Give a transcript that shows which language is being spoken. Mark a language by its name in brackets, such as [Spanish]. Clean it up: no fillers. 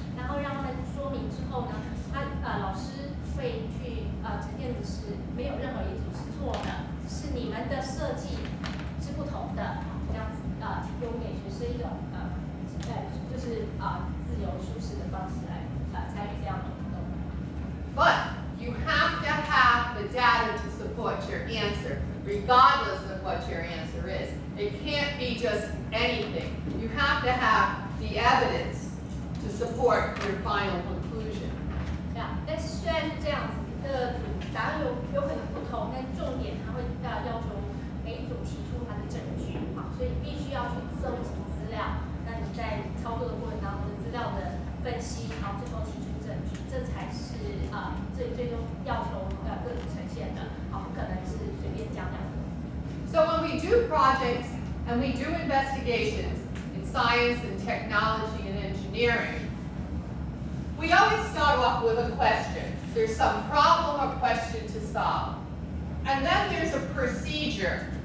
[Chinese] 然后让他们说明之后呢，老师会去呈现的是没有任何一组是错的，是你们的设计是不同的，这样子提供给学生一种就是自由舒适的方式来参与这样的活动。 [English] But you have to have the data to support your answer, regardless of what your answer is. It can't be just anything. You have to have the evidence to support your final conclusion. [Chinese] 但是虽然是这样子，组答案有可能不同，但重点它会要求每一组提出它的证据，所以必须要去搜集资料。那你在操作的过程当中，资料的分析，然后最后提出证据，这才是最终要求各组呈现的，不可能是随便讲讲的。 [English] So when we do projects and we do investigations in science and technology and engineering, we always start off with a question. There's some problem or question to solve. And then there's a procedure.